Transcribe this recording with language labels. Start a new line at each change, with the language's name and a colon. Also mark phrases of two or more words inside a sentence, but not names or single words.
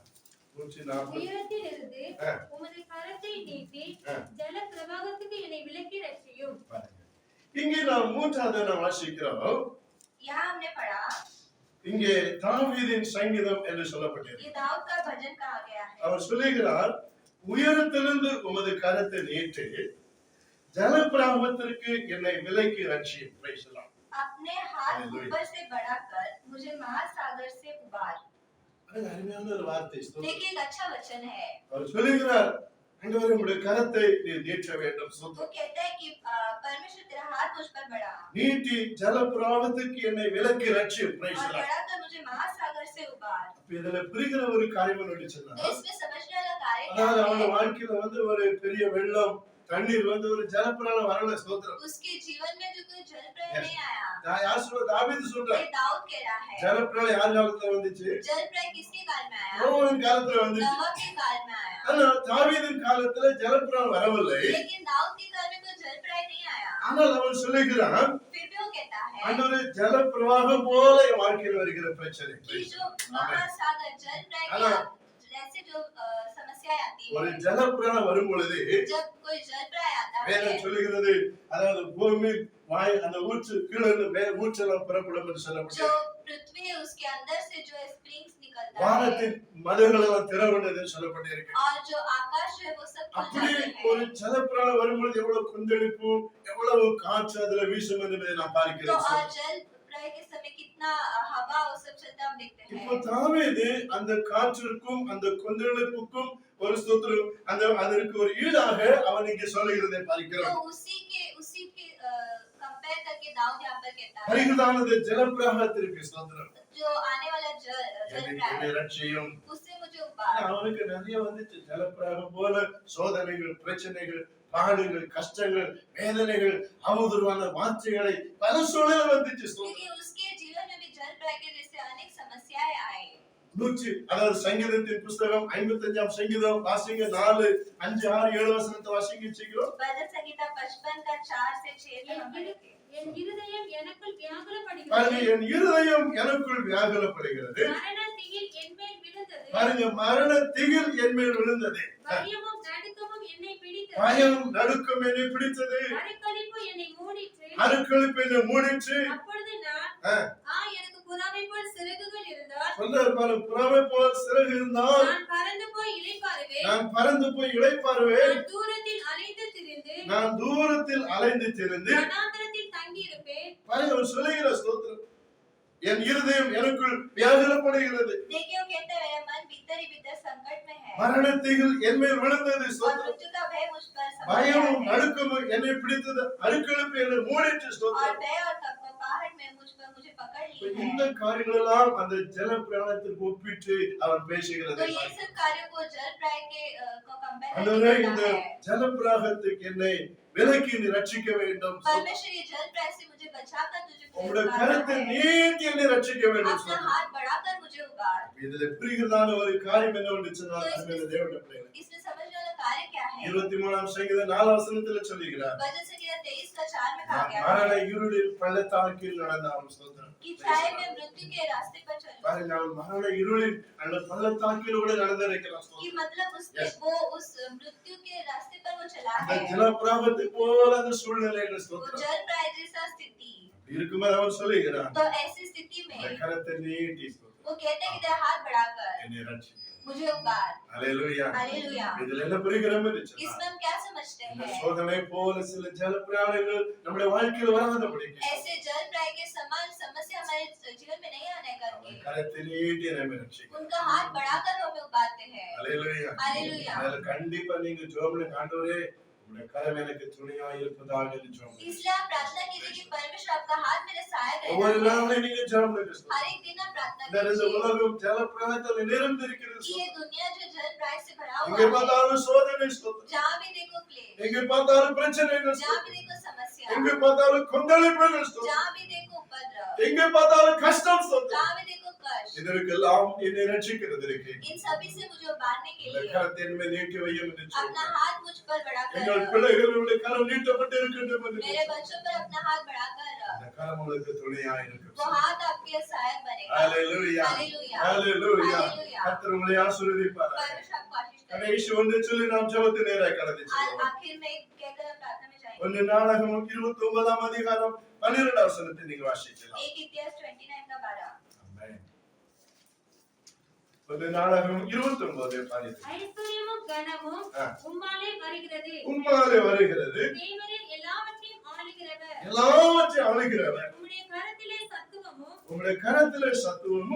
Tamil: 140 உயரத்திலிருந்து ஆ. உமது கரத்தை நீட்டி ஆ. ஜல பிரவாகத்துக்கு என்னை விலக்கி ரட்சியும். பாருங்க. இங்கே நாம் மூன்றாவது நாம் வாசிக்கிறோம்.
Hindi: यहाँ हमने पढ़ा
Tamil: இங்கே தாவீதின் சங்கீதம் என்று சொல்லப்பட்டிருக்கு.
Hindi: ये दाऊद का भजन कहा गया है।
Tamil: அவர் சொல்லுகிறார், உயரத்திலிருந்து உமது கரத்தை நீட்டி ஜலப்பிரவாகத்திற்கு என்னை விலக்கி ரட்சியும்.
English: Praise the Lord.
Hindi: अपने हाथ Hallelujah. ऊपर से बढ़ाकर मुझे महासागर से उबार।
Tamil: அது அருமையான ஒரு வார்த்தை. ஸ்தோத்திரம்.
Hindi: देखिए एक अच्छा वचन है।
Tamil: அவர் சொல்லுகிறார், ஆண்டவரே உம்முடைய கரத்தை நீர் நீட்ட வேண்டும்.
Hindi: वो
Tamil: ஸ்தோத்திரம்.
Hindi: कहता है कि परमेश्वर तेरा हाथ मुझ पर बढ़ा
Tamil: நீட்டி ஜலப்பிரவாகத்துக்கு என்னை விலக்கி ரட்சியும்.
English: Praise
Hindi: और
English: the Lord.
Hindi: बढ़ाकर मुझे महासागर से उबार।
Tamil: அப்ப இதுல புரிகிற ஒரு காரியம் என்ன
Hindi: तो
Tamil: சொன்னா,
Hindi: इसमें समझने वाला कार्य क्या
Tamil: அதாவது அவனோட
Hindi: है?
Tamil: வாழ்க்கையில ஒரு பெரிய வெள்ளம் தண்ணீர் ஒரு ஜலப்பிரளயம் வரல. ஸ்தோத்திரம்.
Hindi: उसके जीवन में जो कोई जल प्रलय Yes. नहीं आया।
Tamil: யார் சொல்ற? தாவீது சொல்றார்.
Hindi: ये दाऊद कह रहा है।
Tamil: ஜலப்பிரளயம் யார் காலத்துல வந்துச்சு?
Hindi: जल प्रलय किसके काल में आया?
Tamil: நோவாவின் காலத்துல வந்துச்சு.
Hindi: नोवा के काल में आया।
Tamil: ஆனா தாவீதின் காலத்துல ஜலப்பிரளயம் வரவில்லை.
Hindi: लेकिन दाऊद के काल में कोई जल प्रलय नहीं आया।
Tamil: ஆனால் அவன் சொல்லுகிறான்,
Hindi: फिर भी वो कहता है
Tamil: ஆண்டவரே ஜலப்பிரவாகம் போல என் வாழ்க்கையில் வருகிற பிரச்சனை.
Hindi: कि जो महासागर जल प्रलय हेलो। जैसे जो समस्याएं आती
Tamil: ஒரு
Hindi: है,
Tamil: ஜலப்பிரளயம் வரும் பொழுது
Hindi: जब कोई जल प्रलय आता है
Tamil: வேதம் சொல்லுகிறது, அதாவது பூமி வாய் அந்த ஊற்று கீழே இருந்து ஊற்றெல்லாம் புறப்படும் என்று
Hindi: जो
Tamil: சொல்லப்பட்டது.
Hindi: पृथ्वी है उसके अंदर से जो स्प्रिंग्स निकलता है
Tamil: வானத்தின் மதகுகள் எல்லாம் திறவுண்டது சொல்லப்பட்டிருக்கு.
Hindi: और जो आकाश है वो सब खुल
Tamil: அப்படி
Hindi: जाते
Tamil: ஒரு
Hindi: हैं।
Tamil: ஜலப்பிரளயம் வரும்பொழுது எவ்வளவு கொந்தளிப்பு, எவ்வளவு காற்று அதுல வீசும் என்பதை நாம்
Hindi: तो
Tamil: பார்க்கிறோம்.
Hindi: और जल प्रलय के समय कितना हवा वो सब चलता हम देखते
Tamil: இப்போ
Hindi: हैं।
Tamil: தாவீது அந்த காற்றிற்கும் அந்த கொந்தளிப்புக்கும் ஒரு ஸ்தோத்திரம் அதற்கு ஒரு ஈடாக அவன் இங்கே சொல்லுகிறதை
Hindi: तो
Tamil: பார்க்கிறோம்.
Hindi: उसी के कंपेयर करके दाऊद यहाँ पर कहता है
Tamil: வருகிறதானது ஜலப்பிரவாகத்திற்கு ஸ்தோத்திரம்.
Hindi: जो आने वाला जल
Tamil: என்னை
Hindi: प्रलय
Tamil: ரட்சியும்.
Hindi: उससे मुझे उबार।
Tamil: அவனுக்கு நிறைய வந்துச்சு. ஜலப்பிரவாகம் போல சோதனைகள், பிரச்சனைகள், பாடுகள், கஷ்டங்கள், வேதனைகள், அவதூறான வார்த்தைகளை பல சூழல வந்துச்சு.
Hindi: क्योंकि उसके जीवन में भी जल प्रलय के जैसे अनेक समस्याएं आई।
Tamil: அதாவது சங்கீதத்தின் புஸ்தகம் 55ஆம் சங்கீதம் வாசிங்க 4, 5, 6, 7 வசனத்தை வாசிங்க சீக்கிரம்.
Hindi: भजन संहिता 55 का 4 से 6 में हम पढ़ेंगे।
Tamil: என் இருதயம் எனக்குள் வியாகுலப்படுகிறது. பாருங்க, என் இருதயம் எனக்குள் வியாகுலப்படுகிறது. மரண திகில் என்மேல் விழுந்தது. பாருங்க, மரண திகில் என்மேல் விழுந்தது. பயமும் நடுக்கமும் என்னை பிடித்தது. பயம் நடுக்கம் என்னை பிடித்தது. அருக்களிப்பு என்னை மூடிற்று. அருக்களிப்பு என்னை மூடிற்று. அப்பொழுது நான் எனக்கு புறாவை போல் சிறகுகள் இருந்தால் சொல்றாரு பாருங்க, புறாவை போல் சிறகு இருந்தால் நான் பறந்து போய் இளைப்பாறுவேன். நான் பறந்து போய் இளைப்பாறுவேன். நான் தூரத்தில் அலைந்து திரிந்து நான் தூரத்தில் அலைந்து திரிந்து வனாந்தரத்தில் தங்கி இருப்பேன். பாருங்க, அவர் சொல்லுகிற ஸ்தோத்திரம், என் இருதயம் எனக்குள் வியாகுலப்படுகிறது.
Hindi: देखिए वो कहते हैं मेरा मन भीतर ही भीतर संकट में है
Tamil: மரண திகில் என்மேல் விழுந்தது.
Hindi: और
Tamil: ஸ்தோத்திரம்.
Hindi: मृत्यु का भय मुझ पर समा
Tamil: பயமும்
Hindi: गया है।
Tamil: நடுக்கமும் என்னை பிடித்தது. அருக்களிப்பு என்னை மூடிற்று.
Hindi: और
Tamil: ஸ்தோத்திரம்.
Hindi: भय और कपकपाहट में मुझे पकड़ ली है।
Tamil: இந்த காரியங்களெல்லாம் அந்த ஜல பிரயாணத்திற்கு ஒப்பிட்டு அவர்
Hindi: तो
Tamil: பேசுகிறதை
Hindi: ये सब कार्यों को जल प्रलय के को कंपेयर
Tamil: ஆண்டவரே, இந்த
Hindi: करता है।
Tamil: ஜல பிரயாணத்துக்கு என்னை விலக்கி நீ ரட்சிக்க வேண்டும்.
Hindi: परमेश्वर ये जल प्रलय से मुझे बचाकर तुझे
Tamil: உங்களுடைய
Hindi: उबार
Tamil: கருத்தை
Hindi: है।
Tamil: நீட்டி என்னை ரட்சிக்க வேண்டும்.
Hindi: अपना हाथ बढ़ाकर मुझे उबार।
Tamil: இதுல புரிகிறதான ஒரு காரியம் என்னவென்று சொன்னால், அருமையான தேவனுடைய பிள்ளைகளே,
Hindi: इसमें समझने वाला कार्य क्या है?
Tamil: 23ஆம் சங்கீதம் 4 வசனத்துல சொல்லுகிறார்,
Hindi: भजन संहिता 23 का 4 में कहा गया
Tamil: மரண
Hindi: है
Tamil: இருளில் பள்ளத்தாக்கில் நடந்தாலும் ஸ்தோத்திரம்.
Hindi: कि छाया में मृत्यु के रास्ते पर चल।
Tamil: பாருங்க, அவன் மரண இருளில் அந்த பள்ளத்தாக்கில் கூட நடந்திருக்கிறான்.
Hindi: कि मतलब उसके वो उस मृत्यु के रास्ते पर वो चला
Tamil: அந்த
Hindi: है।
Tamil: ஜல பிரவாகத்தை போல அந்த சூழ்நிலையில
Hindi: वो
Tamil: ஸ்தோத்திரம்.
Hindi: जल प्रलय जैसा स्थिति।
Tamil: அப்படி இருக்கும்போது அவன் சொல்லுகிறான்,
Hindi: तो ऐसी स्थिति
Tamil: இந்த
Hindi: में
Tamil: கரத்தை நீட்டி ஸ்தோத்திரம்,
Hindi: वो कहते हैं कि तेरा हाथ बढ़ाकर
Tamil: என்னை ரட்சி.
Hindi: मुझे उबार।
Tamil: அல்லேலூயா.
Hindi: हालेलुया।
Tamil: இதுல என்ன புரிகிறோம் என்று சொன்னால்,
Hindi: इसमें हम क्या समझते
Tamil: இந்த
Hindi: हैं?
Tamil: சோதனை போல சில ஜல பிரயாணங்கள் நம்முடைய வாழ்க்கையில் வராதபடிக்கு
Hindi: ऐसे जल प्रलय के समान समस्या हमारे जीवन में नहीं आने
Tamil: அவன்
Hindi: करके
Tamil: கரத்தை நீட்டி நம்மை ரட்சிக்க.
Hindi: उनका हाथ बढ़ाकर हमें उबारते हैं।
Tamil: அல்லேலூயா.
Hindi: हालेलुया।
Tamil: அதனால கண்டிப்பா நீங்க ஜெபம்ல ஆண்டவரே, உம்முடைய கரம் எனக்கு துணையா இருப்பதாக என்று ஜெபம் பண்ணுங்க.
Hindi: इसलिए आप प्रार्थना कीजिए कि परमेश्वर आपका हाथ मेरे सहायक
Tamil: ஒவ்வொரு
Hindi: रहना है।
Tamil: நாளும் நீங்க ஜெபம் பண்ணுங்க.
Hindi: हर एक दिन आप प्रार्थना
Tamil: இந்த
Hindi: कीजिए
Tamil: உலகம் ஜல பிரயாணத்தில் நிறைந்திருக்கிறது.
Hindi: कि ये दुनिया जो जल प्रलय से भरा
Tamil: எங்கே
Hindi: हुआ है,
Tamil: பார்த்தாலும் சோதனை ஸ்தோத்திரம்.
Hindi: जहाँ भी देखो क्लेश,
Tamil: எங்கே பார்த்தாலும் பிரச்சனைகள்
Hindi: जहाँ
Tamil: ஸ்தோத்திரம்.
Hindi: भी देखो समस्या,
Tamil: எங்கே பார்த்தாலும் கொந்தளிப்புகள் ஸ்தோத்திரம்.
Hindi: जहाँ भी देखो उपद्रव,
Tamil: எங்கே பார்த்தாலும் கஷ்டம் ஸ்தோத்திரம்.
Hindi: जहाँ भी देखो कष्ट,
Tamil: இதற்கெல்லாம் என்னை ரட்சிக்கிறதற்கு
Hindi: इन सभी से मुझे उबारने के
Tamil: இந்த
Hindi: लिए
Tamil: கரத்தை என் மேல் நீட்டி வையும் என்று
Hindi: अपना
Tamil: சொன்னார்.
Hindi: हाथ मुझ पर
Tamil: எங்கள்
Hindi: बढ़ाकर,
Tamil: பிள்ளைகளுடைய கரம் நீட்டப்பட்டு இருக்கின்றது என்று
Hindi: मेरे बच्चों पर अपना हाथ बढ़ाकर,
Tamil: அந்த கரம் உங்களுக்கு துணையா இருக்கும்.
Hindi: वो हाथ आपके सहायक बनेगा।
Tamil: ஹalleluya.
Hindi: हालेलुया।
Tamil: ஹalleluya.
Hindi: हालेलुया।
Tamil: கர்த்தர் உங்களை ஆசீர்வதிப்பாராக.
Hindi: परमेश्वर आपको आशीष करे।
Tamil: கடைசி ஒன்று சொல்லி நாம் ஜெபத்தை நேராக கடந்து
Hindi: आज
Tamil: செல்வோம்.
Hindi: आखिर में कहकर हम प्रार्थना में जाएंगे।
Tamil: ஒன்று நாளாகமம் 29ஆம் அதிகாரம் 12ஆம் வசனத்தை நீங்க வாசிக்கலாம்.
Hindi: एक इतिहास 29 का 12।
Tamil: ஆமென். ஒன்று நாளாகமம் 29 பாருங்க. ஐஸ்வர்யமும் கனமும் உம்மாலே வருகிறது. உம்மாலே வருகிறது, தேவரே எல்லாவற்றையும் ஆளுகிறவர். எல்லாவற்றையும் ஆளுகிறவர். உம்முடைய கரத்திலே சத்துவமும் உம்முடைய கரத்திலே சத்துவமும்